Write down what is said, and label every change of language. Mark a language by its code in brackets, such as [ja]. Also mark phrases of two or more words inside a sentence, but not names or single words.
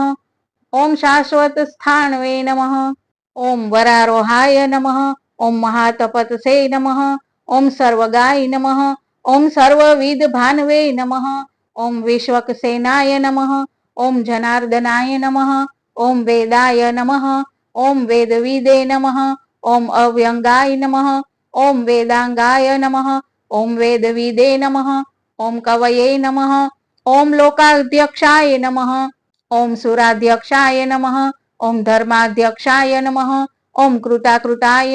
[sa] ओम शाश्वत स्थानवे नमः। ओम वरारोहाय नमः। ओम महातपतसे नमः। ओम सर्वगाय नमः। ओम सर्वविद भानवे नमः। ओम विश्वकसेनाय नमः। ओम जनार्दनाय नमः। ઓમ વેદાય નમઃ, ઓમ વેદવિદે નમઃ, ઓમ અવ્યંગાય નમઃ, ઓમ વેદાંગાય નમઃ, ઓમ વેદવિદે નમઃ, ઓમ કવયે નમઃ, ઓમ લોકાધ્યક્ષાય નમઃ, ઓમ સુરાધ્યક્ષાય નમઃ, ઓમ ધર્માધ્યક્ષાય નમઃ, ઓમ કૃતાકૃતાય